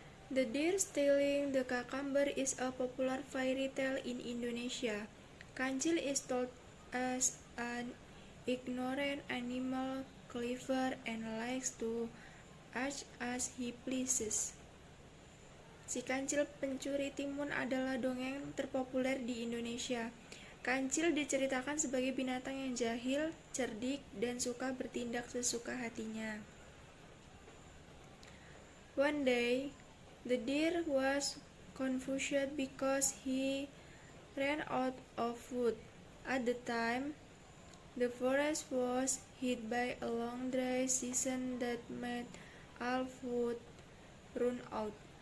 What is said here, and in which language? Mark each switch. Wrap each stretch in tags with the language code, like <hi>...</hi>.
<en>The Deer Stealing the Cucumber is a popular fairy tale in Indonesia. Kancil is told as an ignorant animal, clever, and likes to act as he pleases.</en> <id>Si kancil pencuri timun adalah dongeng terpopuler di Indonesia. Kancil diceritakan sebagai binatang yang jahil, cerdik, dan suka bertindak sesuka hatinya.</id> <en>One day, the deer was confused because he ran out of wood. At the time, the forest was hit by a long dry season that made all food run out.</en>